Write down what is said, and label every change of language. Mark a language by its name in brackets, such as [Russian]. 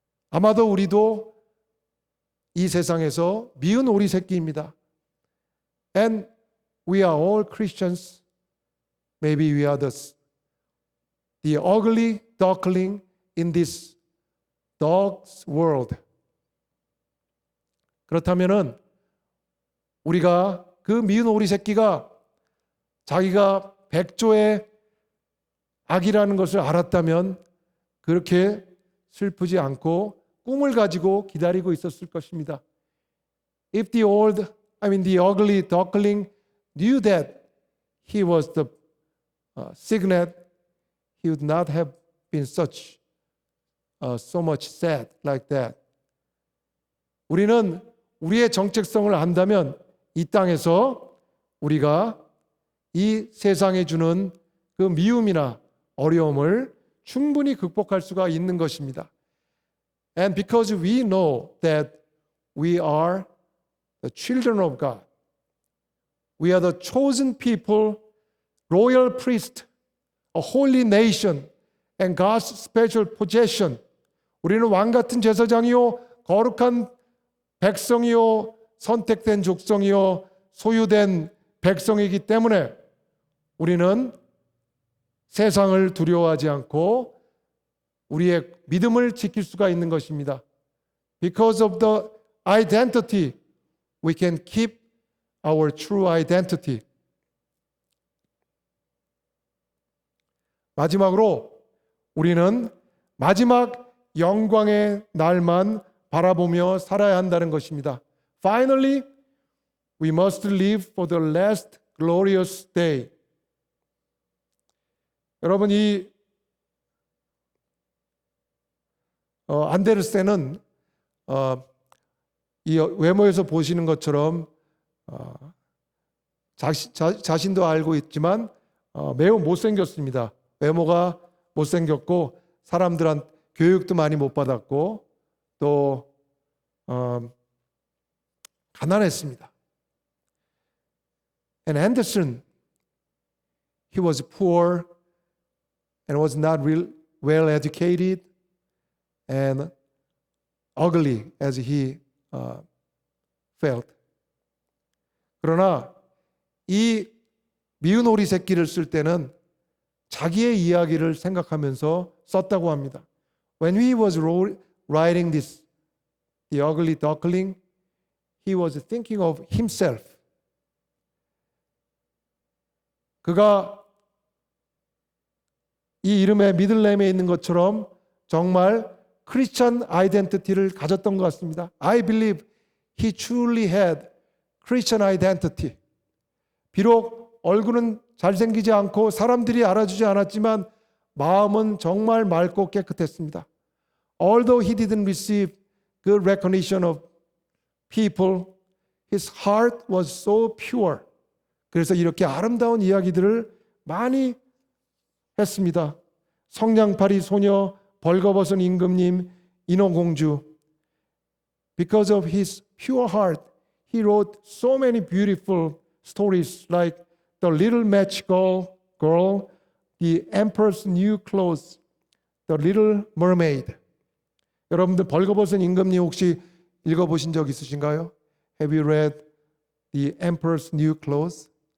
[Korean] 아마도 우리도 이 세상에서 미운 오리 새끼입니다. [English] And we are all Christians. Maybe we are the ugly duckling in this dog's world. [Korean] 그렇다면은 우리가 그 미운 오리 새끼가 자기가 백조의 악이라는 것을 알았다면 그렇게 슬프지 않고 꿈을 가지고 기다리고 있었을 것입니다. [English] If the ugly duckling knew that he was the cygnet, he would not have been so much sad like that. [Korean] 우리는 우리의 정체성을 안다면 이 땅에서 우리가 이 세상에 주는 그 미움이나 어려움을 충분히 극복할 수가 있는 것입니다. [English] And because we know that we are the children of God, we are the chosen people, royal priest, a holy nation, and God's special possession. [Korean] 우리는 왕 같은 제사장이요, 거룩한 백성이요, 선택된 족속이요 소유된 백성이기 때문에 우리는 세상을 두려워하지 않고 우리의 믿음을 지킬 수가 있는 것입니다. [English] Because of the identity, we can keep our true identity. [Korean] 마지막으로 우리는 마지막 영광의 날만 바라보며 살아야 한다는 것입니다. [English] Finally, we must live for the last glorious day. [Korean] 여러분, 이 안데르센은 이 외모에서 보시는 것처럼 자신도 알고 있지만 매우 못생겼습니다. 외모가 못생겼고 사람들한테 교육도 많이 못 받았고 또 가난했습니다. [English] And Anderson, he was poor and was not well educated and ugly as he felt. [Korean] 그러나 이 미운 오리 새끼를 쓸 때는 자기의 이야기를 생각하면서 썼다고 합니다. [English] When he was writing this, the ugly duckling, he was thinking of himself. [Korean] 그가 이 이름의 미들네임에 있는 것처럼 정말 크리스천 아이덴티티를 가졌던 것 같습니다. [English] I believe he truly had Christian identity. [Korean] 비록 얼굴은 잘생기지 않고 사람들이 알아주지 않았지만 마음은 정말 맑고 깨끗했습니다. [English] Although he didn't receive good recognition of people, his heart was so pure. [Korean] 그래서 이렇게 아름다운 이야기들을 많이 했습니다. 성냥팔이 소녀, 벌거벗은 임금님, 인어공주. [English] Because of his pure heart, he wrote so many beautiful stories like The Little Match Girl, The Emperor's New Clothes, The Little Mermaid. [Korean] 여러분들 벌거벗은 임금님 혹시 읽어보신 적 있으신가요? [English] Have you read The Emperor's New Clothes?